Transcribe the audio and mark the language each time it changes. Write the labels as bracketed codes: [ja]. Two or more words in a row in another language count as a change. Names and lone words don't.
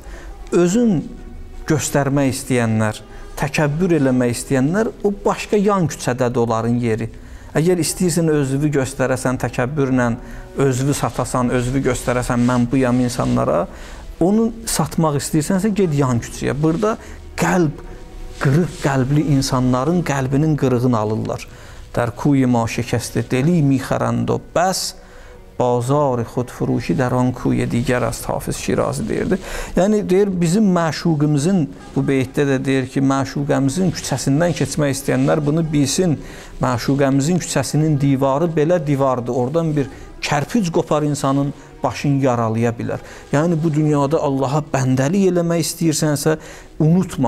[az] Özün göstərmək istəyənlər, təkəbbür eləmək istəyənlər, o başqa yan küçədədir onların yeri. Əgər istəyirsən özünü göstərəsən, təkəbbürlə özünü satasan, özünü göstərəsən, mən buyam insanlara, onu satmaq istəyirsənsə, ged yan küçəyə. Burada qəlb, qırıq qəlbli insanların qəlbinin qırığını alırlar. [fa] در کوی ما شکسته دلی میخرند و بس بازار خودفروشی در آن کوی دیگر است. [az] Hafiz Şirazi deyirdi. Yəni deyir, bizim məşuqimizin, bu beytdə də deyir ki, məşuqəmizin küçəsindən keçmək istəyənlər bunu bilsin. Məşuqəmizin küçəsinin divarı belə divardır. Oradan bir kərpic qopar insanın başını yaralaya bilər. Yəni bu dünyada Allaha bəndəlik eləmək istəyirsənsə, unutma.